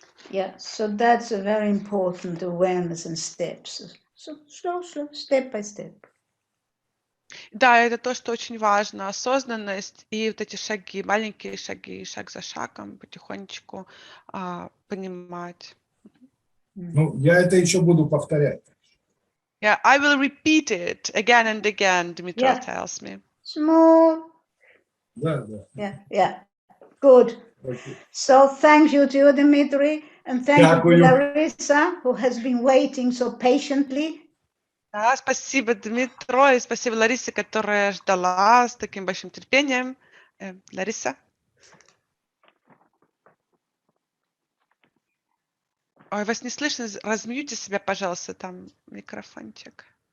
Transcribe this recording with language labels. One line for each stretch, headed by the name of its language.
English: Yeah, so that's a very important awareness and steps. So slow, step by step.
Russian: Да, это то, что очень важно, осознанность и вот эти шаги, маленькие шаги, шаг за шагом, потихонечку понимать. Ну, я это еще буду повторять.
English: Yeah, I will repeat it again and again, Dmitry tells me. Small.
Russian: Да.
English: Yeah. Good. Okay. So thank you to you, Dmitry, and thank you to Larissa, who has been waiting so patiently.
Russian: Да, спасибо, Дмитро, и спасибо Ларисе, которая ждала с таким большим терпением. Лариса? Ой, вас не слышно. Размьюте себя, пожалуйста, там микрофончик.